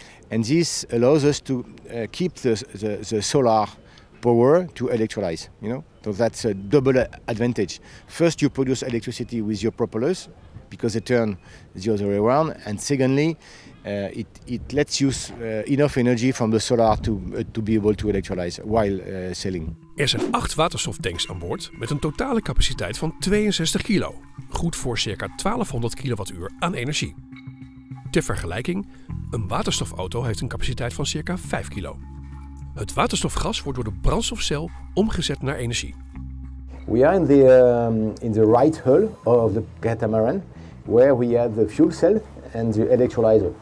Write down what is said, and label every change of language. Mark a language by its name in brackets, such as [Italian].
[English] And this allows us to keep the solar power to electrolyze, you know, so that's a double advantage. First, you produce electricity with your propellers because they turn the other way around, and secondly, it lets you enough energy from the solar to be able to electrolyze while sailing. [Dutch] Er zijn 8 waterstoftanks aan boord met een totale capaciteit van 62 kilo, goed voor circa 1200 kilowattuur aan energie. Ter vergelijking, een waterstofauto heeft een capaciteit van circa 5 kilo. Het waterstofgas wordt door de brandstofcel omgezet naar energie. [English] We are in the right hull of the catamaran, where we have the fuel cell and the electrolyzer.